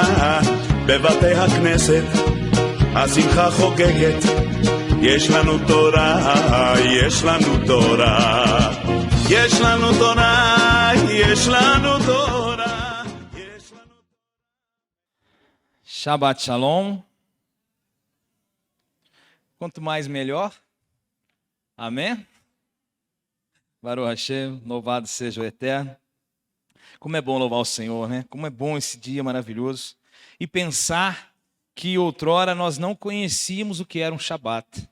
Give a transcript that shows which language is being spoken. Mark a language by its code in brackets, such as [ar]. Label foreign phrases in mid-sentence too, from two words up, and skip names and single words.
[he] בבתי הכנסת השמחה חוגגת, יש לנו תורה, יש לנו תורה, יש לנו תורה, יש לנו תורה, יש לנו... שבת שלום. [pt] Quanto mais melhor. Amém? [he] ברוך השם, [pt] louvado seja o Eterno. Como é bom louvar o Senhor, né? Como é bom esse dia maravilhoso. E pensar que outrora nós não conhecíamos o que era um Shabat.